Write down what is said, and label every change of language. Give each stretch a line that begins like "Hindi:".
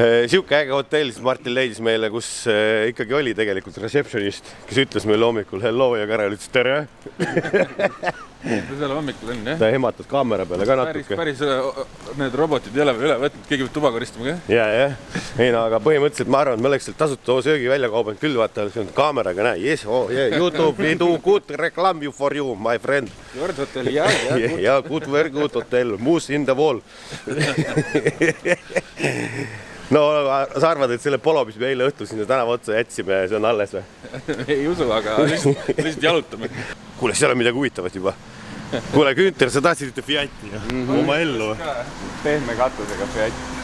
Estonian: Siuke äge hotell, siis Martin leidis meile, kus ikkagi oli tegelikult receptionist, kes ütles meile hommikul hello ja Karel ütles tere. Seal hommikul on, jah? Ta ehmatas kaamera peale ka natuke. Päris need robotid ei ole veel üle võtnud, keegi peab tuba koristama ka? Jah. Ei no, aga põhimõtteliselt ma arvan, et me oleks sealt tasuta söögi välja kaubanud küll, vaata, see on kaameraga näe.
English: Yes, YouTube, we do good reclam you for you, my friend.
Estonian: Jord hotelli, jah.
English: Ja, good, very good hotel, moose in the wall.
Estonian: No sa arvad, et selle polo, mis me eile õhtul sinna tänava otsa jätsime, see on alles või? Ei usu, aga lihtsalt jalutame. Kuule, seal on midagi huvitavat juba. Kuule, Günther, sa tahtsid ühte Fiati oma ellu. Pehme katusega Fiat.